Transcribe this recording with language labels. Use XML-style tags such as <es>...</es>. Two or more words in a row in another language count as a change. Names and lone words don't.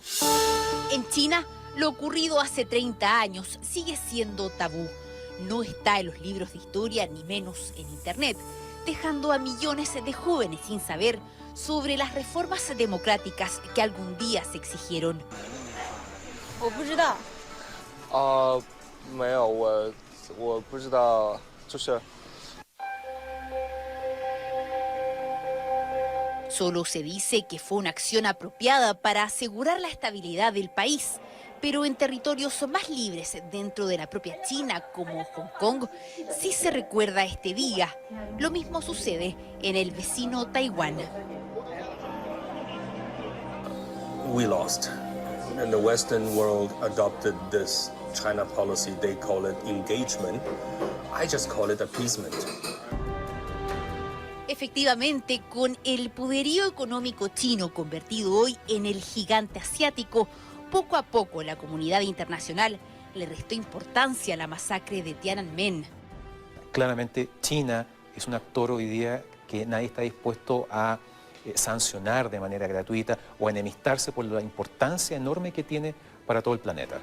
<es>En China, lo ocurrido hace 30 años sigue siendo tabú. No está en los libros de historia, ni menos en Internet, dejando a millones de jóvenes sin saber sobre las reformas democráticas que algún día se exigieron.</es> <zh>我不知道。没有，我不知道，就是。</zh> <es>Solo se dice que fue una acción apropiada para asegurar la estabilidad del país, pero en territorios más libres dentro de la propia China, como Hong Kong, sí se recuerda este día. Lo mismo sucede en el vecino Taiwán.</es> <en>We lost. And the Western world adopted this China policy. They call it engagement. I just call it appeasement.</en> <es>Efectivamente, con el poderío económico chino convertido hoy en el gigante asiático, poco a poco la comunidad internacional le restó importancia a la masacre de Tiananmen. Claramente China es un actor hoy día que nadie está dispuesto a sancionar de manera gratuita o enemistarse por la importancia enorme que tiene para todo el planeta.</es>